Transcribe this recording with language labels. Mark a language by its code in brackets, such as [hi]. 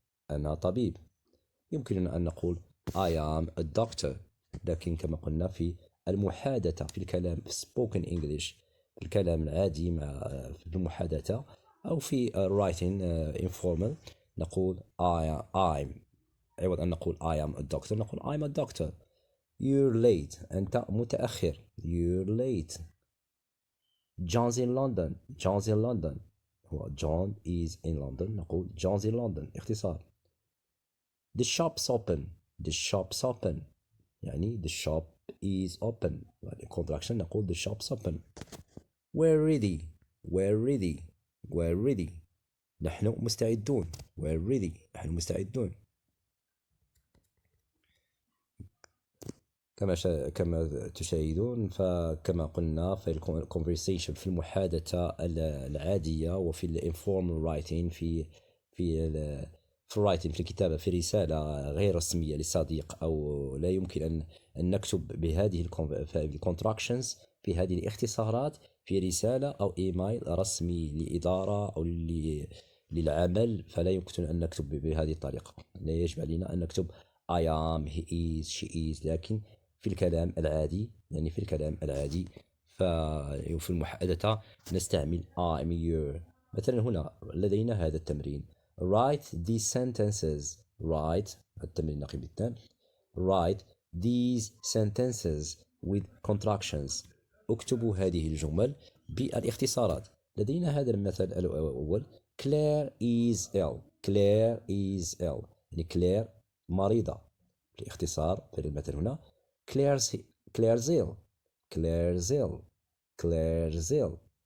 [ar] أنا طبيب. يمكننا أن نقول [en] I am a doctor، [ar] لكن كما قلنا في المحادثة في الكلام في [en] spoken English، [ar] في الكلام العادي في المحادثة أو في [en] writing informal [ar] نقول I'm. عوض أن نقول [en] I am a doctor [ar] نقول [en] I'm a doctor. You're late [ar] أنت متأخر. [en] You're late. John's in London هو John is in London نقول John's in London اختصار. The shop's open [ar] يعني [en] the shop is open يعني contraction نقول the shop's open. We're ready [ar] نحن مستعدون. نحن مستعدون. كما تشاهدون، فكما قلنا في الكونفرسيشن في المحادثة العادية وفي الانفورمال رايتين في الرايتين في الكتابة في رسالة غير رسمية لصديق أو لا يمكن أن نكتب بهذه الكونتراكشنز في هذه الاختصارات في رسالة أو إيميل رسمي لإدارة أو للعمل، فلا يمكن أن نكتب بهذه الطريقة. لا يجب علينا أن نكتب [en] I am, he is, she is. [ar] لكن في الكلام العادي يعني في الكلام العادي وفي المحادثة نستعمل I'm your. مثلا هنا لدينا هذا التمرين [en] write these sentences. [ar] التمرين النقيب التام. [en] write these sentences with contractions. [ar] اكتبوا هذه الجمل بالاختصارات. لدينا هذا المثل الأول: [en] Claire is ill. Claire is ill، [ar] يعني كلير مريضة. بالاختصار في المثل هنا [en] Claire's ill. Claire's ill. Claire's ill.